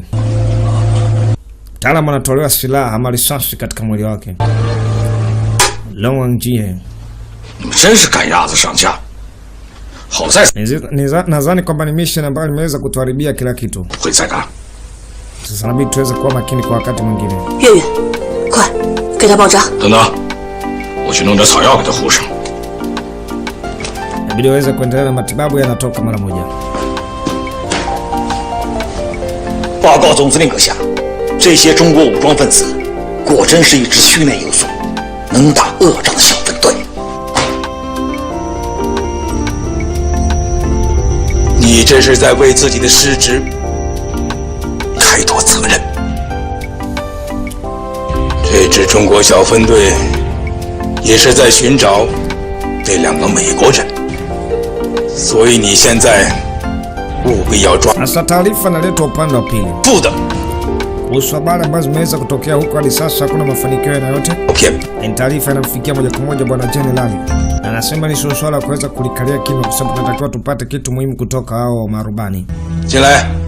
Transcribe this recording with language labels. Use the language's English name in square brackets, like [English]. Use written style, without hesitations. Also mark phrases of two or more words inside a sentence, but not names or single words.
[Swahili] Mtaalamu anatolewa silaha ama risasi katika mwili wake. Longjie. Nadhani kwamba ni mission ambayo imeweza kutuharibia kila kitu. Sasa inabidi tuweze kuwa makini kwa wakati mwingine. [Chinese] Yue,快给他包扎。等等，我去弄点草药给他糊上。 [Swahili] Inabidi waweze kuendelea na matibabu yanatoka mara moja. [Chinese] 报告总司令阁下，这些中国武装分子果真是一支虚内有素、能打恶仗的小分队。你这是在为自己的失职开脱责任。这支中国小分队也是在寻找那2个美国人，所以你现在务必要抓。 [Swahili] Sasa taarifa naletwa upande wa pili. [Chinese] 不的。 [Swahili] Kuhusu habari ambazo zimeweza kutokea huko hadi sasa hakuna mafanikio yoyote. Okay. Ni taarifa inamfikia moja kwa moja bwana General. Anasema ni swala kuweza kulikalia kimya kwa sababu tunatakiwa tupate kitu muhimu kutoka hao marubani. [Chinese] 进来。